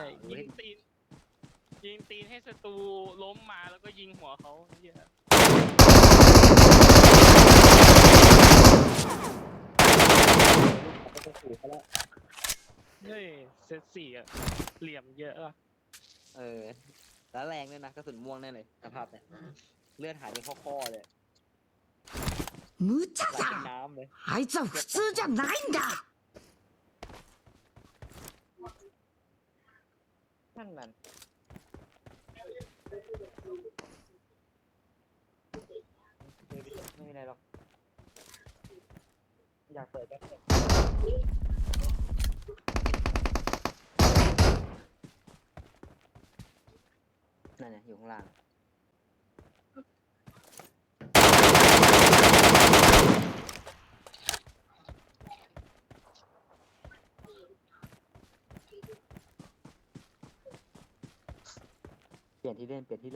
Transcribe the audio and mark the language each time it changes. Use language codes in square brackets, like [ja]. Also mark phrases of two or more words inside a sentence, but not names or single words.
[th] ยิงตีนให้ศัตรูล้มมาแล้วก็ยิงหัวเขาเหี้ยเฮ้ยเซต4อ่ะเหลี่ยมเยอะอ่ะ แล้วแรงด้วยนะกระสุนม่วงแน่เลยสภาพเนี่ยเลือดหายเป็นข้อๆเลย [ja] 無茶 [th] ไหลเป็น [ja] だ。 [th] น้ำเลย [ja] あいつは普通じゃないんだ。 [th] นั่นมันไม่มีอะไรหรอก อยากเปิดก็เปิดนั่นไงอยู่ข้างล่างเปลี่ยนที่เล่น